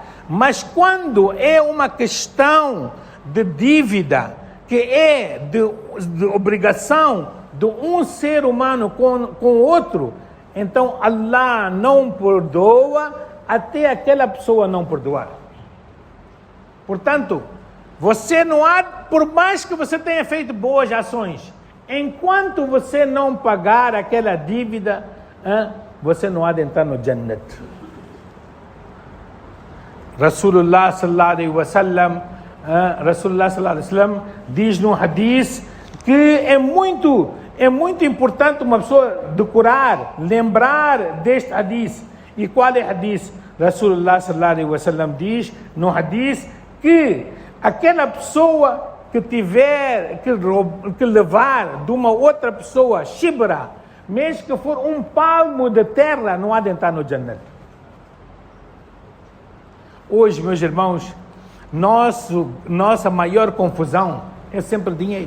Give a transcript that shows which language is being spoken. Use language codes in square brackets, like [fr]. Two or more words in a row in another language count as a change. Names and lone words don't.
[pt] Mas quando é uma questão de dívida, que é de obrigação de um ser humano com outro, então Allah não perdoa até aquela pessoa não perdoar. Portanto, você não há, por mais que você tenha feito boas ações, enquanto você não pagar aquela dívida, você não há de entrar no Jannat. [ar] رسول الله صلى الله عليه وسلم [pt] diz no hadith que é muito importante uma pessoa decorar, lembrar deste hadith. E qual é o hadith? [ar] رسول الله صلى الله عليه وسلم [pt] diz no hadith que aquela pessoa que tiver que levar de uma outra pessoa shibra, mesmo que for um palmo de terra, não há de entrar no Jannat. Hoje, meus irmãos, nossa maior confusão é sempre dinheiro.